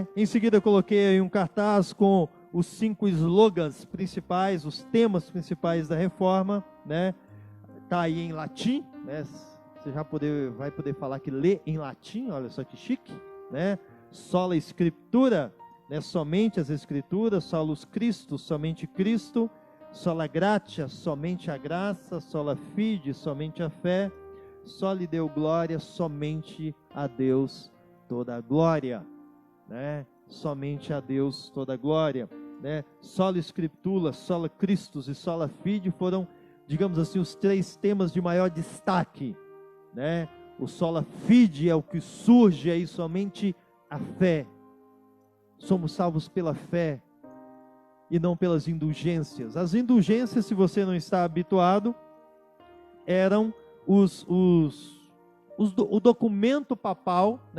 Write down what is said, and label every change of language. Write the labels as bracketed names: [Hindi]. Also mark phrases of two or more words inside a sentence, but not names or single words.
[Portuguese] Em seguida eu coloquei aí um cartaz com os 5 slogans principais, os temas principais da reforma, né? Tá aí em latim, né? Você já vai poder falar que lê em latim, olha só que chique, né? [Latin] Sola Scriptura, [Portuguese] né? Somente as Escrituras, [Latin] solus Christus, [Portuguese] somente Cristo, [Latin] sola gratia, [Portuguese] somente a graça, [Latin] sola fide, [Portuguese] somente a fé, [Latin] soli deo glória, [Portuguese] somente a Deus toda a glória, né? Somente a Deus toda a glória, né? [Latin] Sola Scriptura, sola Christus [Portuguese] e [Latin] sola fide [Portuguese] foram, digamos assim, os 3 temas de maior destaque, né? O [Latin] sola fide [Portuguese] é o que surge aí, somente a fé. Somos salvos pela fé e não pelas indulgências. As indulgências, se você não está habituado, eram o documento papal, né?